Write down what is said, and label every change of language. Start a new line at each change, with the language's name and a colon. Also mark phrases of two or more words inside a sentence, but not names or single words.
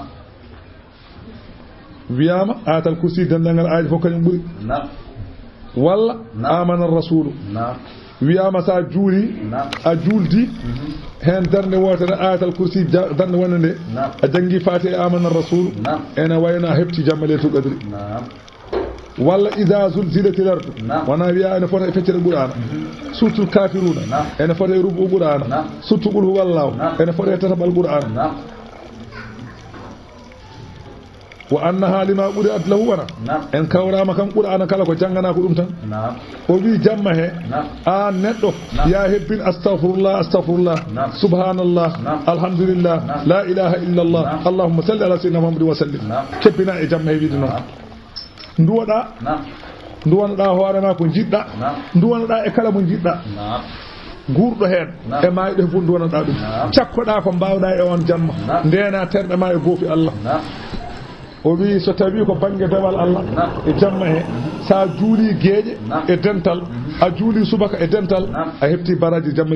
Fula: wiyama ayatal kursi dendagal aaji fof kañum ɓuri walla amana rasulu wiyama sa juuli a juuldi hen darde wotere ayatal kursi darde wonde nde a jangi fati e amana rasulu ene wayno a hebti jamma leylatul qadri walla ida zulzilatil ardu wona wiya ene fota e feccere qur'ana surtout kafiruna ene fota e rubu qur'ana surtout qul huwallahu ene fota e tatabal qur'ana wa annaha lima ɓuri'at lahu wana en kawrama kam qur'ana kala ko janggana ko ɗum tan o wi jamma he an neɗɗo ya hebbin
Arabic: أستغفر الله سبحان الله الحمد لله لا إله إلا الله اللهم صل على سيدنا محمد وسلم
Fula: kebbina e jamma he wiide noon nduwanoɗa hoorema ko jiɗɗa nduwanoɗa e kala mo jiɗɗa guurɗo heen e mayɗo fof nduwanoɗa ɗum cakkoɗa ko mbawɗa e on jamma ndena terɗe ma e goofi Allah o wi so tawi ko banggue dewal Allah e jamma he sa juuli gueeƴe e dental a juuli subaka e dental a hefti baraji jamma